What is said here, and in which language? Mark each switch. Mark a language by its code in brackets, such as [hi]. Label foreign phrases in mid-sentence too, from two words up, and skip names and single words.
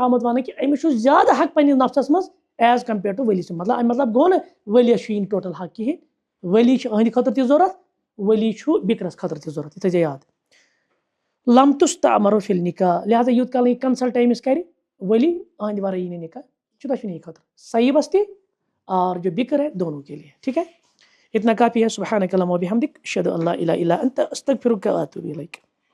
[ks] آمُت وننہٕ کہِ أمِس چھُ زیادٕ حق پننِس نفسس منٛز [en] as compared to [ks] ؤلی سُنٛد مطلب اَمہِ مطلب گوٚو نہٕ ؤلیَس چھُ یہِ نہٕ ٹوٹل حق کِہیٖنۍ ؤلی چھُ أہنٛدِ خٲطرٕ تہِ ضوٚرتھ ؤلی چھُ بِکرس خٲطرٕ تہِ ضوٚرتھ یہِ تھٲیزِ یاد [ar] لم تُستعمر فی النکاح [ks] لہٰذا یوٗت کال یہِ کنسلٹ أمِس کرِ ؤلی أہنٛدِ ورٲے یی نہٕ نکاح چھُ دۄشوٕنی خٲطرٕ صیبس تہِ [ur] اور جو بکر ہے دونوں کے لیے ٹھیک ہے اتنا کافی ہے [ar] سبحانک اللہم وبحمدک اشہد ان لا الہ الا انت استغفرک واتوب الیک